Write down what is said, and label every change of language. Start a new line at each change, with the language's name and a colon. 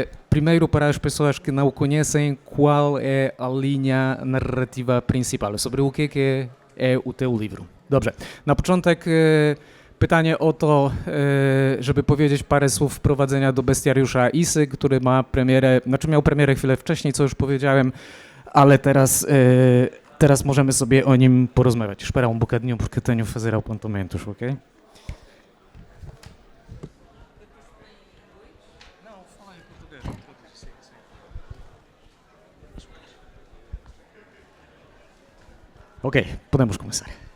Portuguese: Primeiro, para as pessoas que não o conhecem, qual é a linha narrativa principal? Sobre o que é o teu livro?
Polish: Dobrze, na początek pytanie o to, żeby powiedzieć parę słów wprowadzenia do Bestiariusza Isy, który miał premierę chwilę wcześniej, co już powiedziałem, ale teraz możemy sobie o nim porozmawiać.
Portuguese: Espera bocadinho porque tenho fazer apontamentos, ok? Ok, podemos começar.